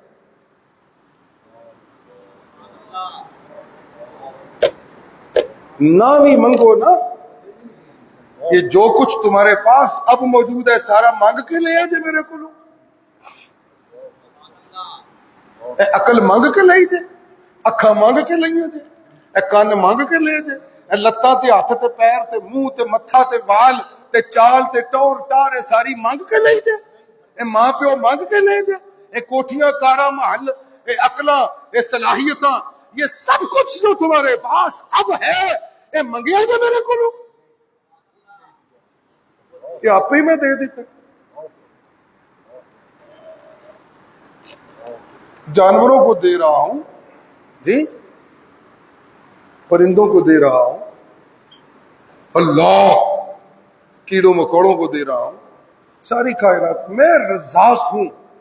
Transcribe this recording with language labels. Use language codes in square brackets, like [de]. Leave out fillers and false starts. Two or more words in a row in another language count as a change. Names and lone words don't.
[ur] نہ بھی مانگو نا، یہ جو کچھ تمہارے پاس اب موجود ہے سارا مانگ کے لے آ جے میرے کو، [pa] اے عقل مانگ کے لے جے، اکھاں مانگ کے لے جے، اے کان مانگ کے لے جے، اے لتاں تے ہاتھ تے پیر تے منہ تے متھا تے وال تے چال تے ٹور ٹار اے ساری مانگ کے لے جے، اے ماں پیو مانگ کے لے جے، اے کوٹھیاں کارا محل، اے عقلاں، اے صلاحیتاں، [ur] یہ سب کچھ جو تمہارے پاس اب ہے [pa] اے منگیا جے [ur] میرے کو، یہ آپ ہی میں دے دیتا۔ جانوروں کو دے رہا ہوں جی، پرندوں کو دے رہا ہوں، اللہ کیڑوں مکوڑوں کو دے رہا ہوں، ساری کائنات، میں رزاق ہوں۔